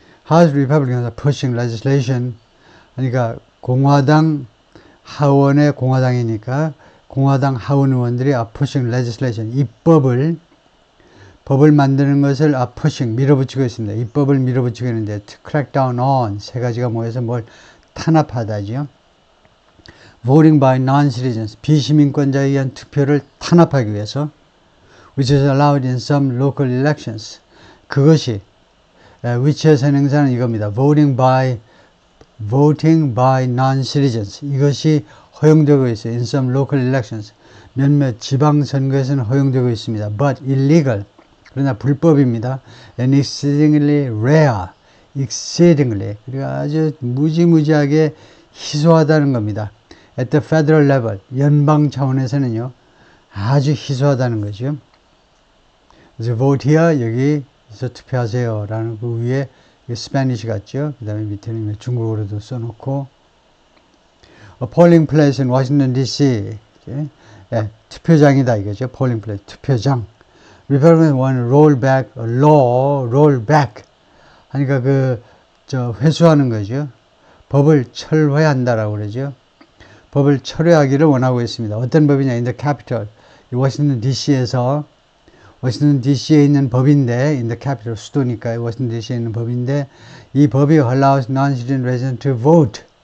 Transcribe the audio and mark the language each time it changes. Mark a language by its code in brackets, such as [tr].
[en] House Republicans are pushing legislation, [ko] 그러니까 공화당 하원의 공화당이니까 공화당 하원 의원들이 [en] are pushing legislation, [ko] 법을 만드는 것을 [en] are pushing, [ko] 밀어붙이고 있습니다. 입법을 밀어붙이고 있는데 [en] to crack down on, [ko] 세 가지가 모여서 뭘 탄압하다죠. [en] voting by non-citizens, [ko] 비시민권자에 의한 투표를 탄압하기 위해서, [en] which is allowed in some local elections. [ko] 그것이 which에서 행사는 이겁니다. [en] voting by non-citizens. [ko] 이것이 허용되고 있어요. [en] in some local elections. [ko] 몇몇 지방선거에서는 허용되고 있습니다. [en] but illegal. [ko] 그러나 불법입니다. [en] and exceedingly rare. exceedingly. [ko] 그리고 아주 무지무지하게 희소하다는 겁니다. [en] at the federal level. [ko] 연방 차원에서는요. 아주 희소하다는 거죠. [en] 그래서 vote here. [ko] 여기서 투표하세요. 라는 그 위에 스페니쉬 같죠. 그 다음에 밑에는 중국어로도 써놓고 [en] A polling place in Washington DC. [ko] 예, 투표장이다 이거죠. [en] polling place, 투표장. Republicans want to roll back a law, roll back. [ko] 그러니까 회수하는 거죠. 법을 철회한다라고 그러죠. 법을 철회하기를 원하고 있습니다. 어떤 법이냐? [en] In the Capitol. [ko] 워싱턴 DC에서 워싱턴 DC에 있는 법인데, [en] in the capital, [ko] 수도니까 워싱턴 DC에 있는 법인데, 이 법이 [en] allows non-citizen residents to vote.